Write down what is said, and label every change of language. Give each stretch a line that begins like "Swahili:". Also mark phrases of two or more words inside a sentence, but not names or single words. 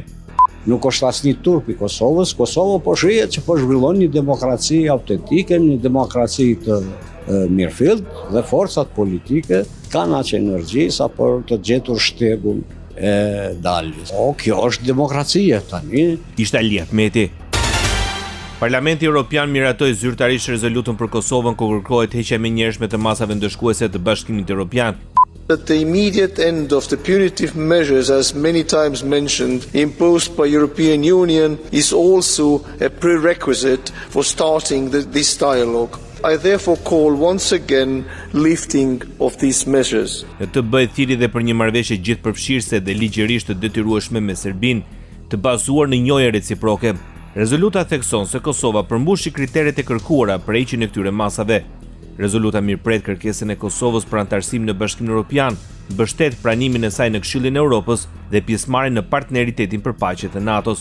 Albanian: Nuk është asnjë turp i Kosovës. Kosova po shihet që po zhvillon një demokraci autentike, një demokraci të mirëfillt dhe forcat politike kanë aq energji sa për të gjetur shtegun e daljes. Kjo është demokracia tani. Ishte Ali Ahmeti. Parlamenti Evropian miratoi zyrtarisht rezolutën për Kosovën ku kërkohet heqja e menjëhershme të masave ndëshkuese të Bashkimit Evropian.
English: That the immediate end of the punitive measures, as many times mentioned, imposed by European Union is also a prerequisite for starting this dialogue. I therefore call once again lifting of these measures.
Albanian: Të bëhet thirrje dhe për një marrëveshje gjithëpërfshirëse dhe ligjërisht të detyrueshme me Serbinë, të bazuar në njojë reciproke. Rezoluta thekson se Kosova përmbushi kriteret e kërkuara për heqjen e këtyre masave. Rezoluta mirëpret kërkesën e Kosovës për antarësim në Bashkimin Evropian, mbështet pranimin e saj në Këshillin e Evropës dhe pjesëmarrjen në partneritetin për paqe të NATO-s.